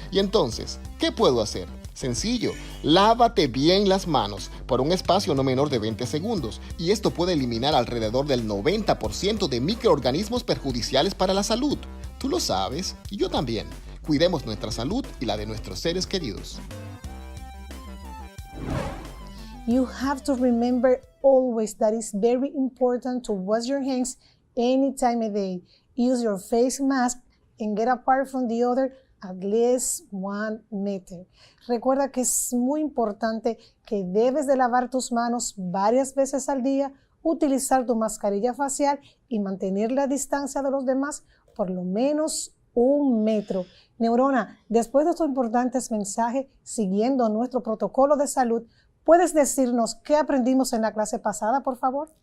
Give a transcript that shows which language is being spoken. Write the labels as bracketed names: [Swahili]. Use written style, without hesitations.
[Spanish] Y entonces, ¿qué puedo hacer? Sencillo, lávate bien las manos por un espacio no menor de 20 segundos y esto puede eliminar alrededor del 90% de microorganismos perjudiciales para la salud. Tú lo sabes y yo también. Cuidemos nuestra salud y la de nuestros seres queridos. [English] You have to remember always that it's very important to wash your hands any time of day. Use your face mask and get apart from the other at least 1 meter. [Spanish] Recuerda que es muy importante que debes de lavar tus manos varias veces al día, utilizar tu mascarilla facial y mantener la distancia de los demás por lo menos 1 metro. Neurona, después de estos importantes mensajes, siguiendo nuestro protocolo de salud, ¿puedes decirnos qué aprendimos en la clase pasada, por favor?